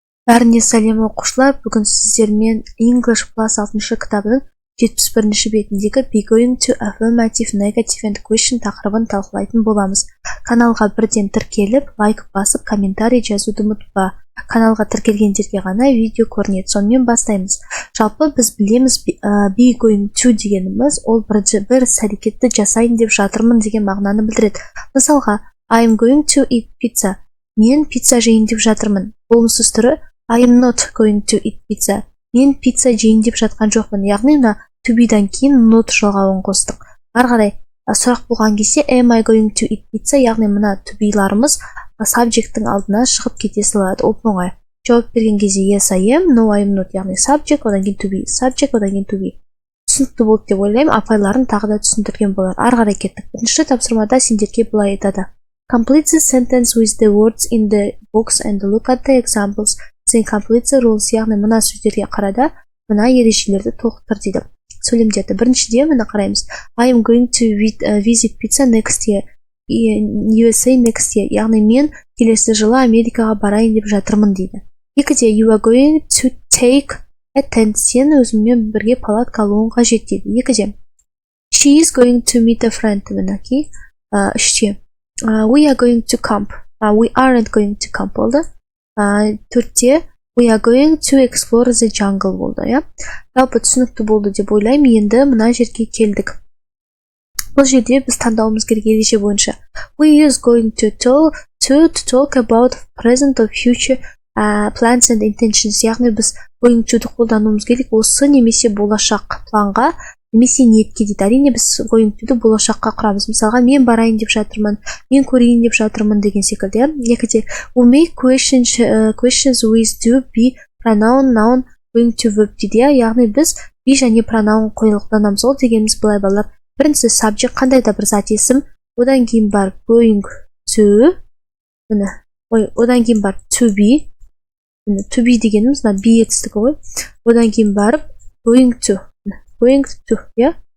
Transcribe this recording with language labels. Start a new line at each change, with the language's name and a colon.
Kazakh: Бәріне сәлем оқушылар, бүгін сіздермен English Plus 6 кітабының 71 бетіндегі
English: Be going to affirmative, negative and question
Kazakh: тақырыбын талқылайтын боламыз. Каналға бірден тіркеліп, лайк басып, комментарий жазуды ұмытпа. Каналға тіркелгендерге ғана видео көрінеді. Сонымен бастаймыз. Жалпы біз білеміз, be going to дегеніміз ол бір іс-әрекетті жасайын деп жатырмын деген мағынаны білдіреді. Мысалға,
English: I am going to eat pizza.
Kazakh: Мен пицца жейін деп жатырмын. Болмысыз түрі
English: I am not going to eat pizza.
Kazakh: Мен пицца жейін деп жатқан жоқпын. Яғни мына to be-дан кейін not жалғауын қостық. Ары қарай сұрақ болған кезде
English: am I going to eat pizza,
Kazakh: яғни мына to be-ларымыз subject-тің алдына шығып кете салады. Оп-оңай. Жауап берген кезде
English: yes I am, no I am not,
Kazakh: яғни
English: subject,
Kazakh: одан кейін
English: to be, subject, одан кейін to be.
Kazakh: Түсінікті болды деп ойлаймын, апайларын тағы да түсіндірген болар. Ары қарай кеттік. Бірінші тапсырмада сендерге былай айтады.
English: Complete the sentence with the words in the box and look at the examples. Then complete the rules,
Kazakh: яғни мына сөздерге қарада мына ережелерді толықтыр дейді. Сөйлемдерді. Біріншіден мына қараймыз.
English: I am going to visit pizza next year. USA next year.
Kazakh: Яғни мен келесі жылы Америкаға барайын деп жатырмын дейді. Екіде
English: you are going to take a tent.
Kazakh: Сен өзіңмен бірге палатка алуың қажет дейді. Екіде
English: she is going to meet a friend.
Kazakh: Мінекей. Үште
English: we are going to camp. We aren't going to camp болды. Төртте we are going to explore the jungle
Kazakh: болды, иә. Жалпы түсінікті болды деп ойлаймын. Енді мына жерге келдік. Бұл жерде біз таңдауымыз керек ереже бойынша.
English: We is going to talk about present or future plans and intentions.
Kazakh: Яғни біз going to қолдануымыз керек осы немесе болашақ планға немесе ниетке дейді. Әрине біз going to болашаққа құрамыз. Мысалға мен барайын деп жатырмын, мен көрейін деп жатырмын деген секілді. Екіде
English: we make questions with do, be, pronoun, noun, going to verb
Kazakh: дейді. Яғни біз be және pronoun қолданамыз. Ол дегеніміз былай балалар. Бірінші subject қандай да бір зат есім, одан кейін бар going to, одан кейін бар to be, дегеніміз be етістігі ғой. Одан кейін барып going to, иә.